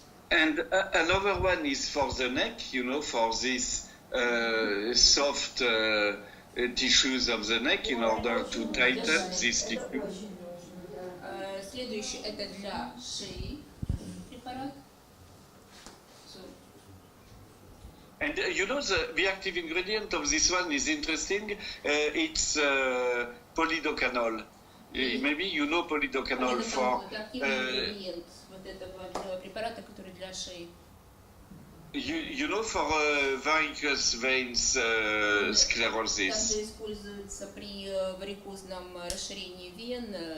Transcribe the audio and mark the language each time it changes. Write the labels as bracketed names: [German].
[English] And another one is for the neck, you know, for this soft tissues of the neck in order to tighten this tissue. [Russian] Следующий это для шеи препарат. [English] And you know the active ingredient of this one is interesting. It's polydocanol. Maybe you know polydocanol for. [Russian] Ингредиент вот этого препарата, который для шеи. [English] You know for varicose veins [Russian] Также [English] sclerosis. [Russian] используется при варикозном расширении вен.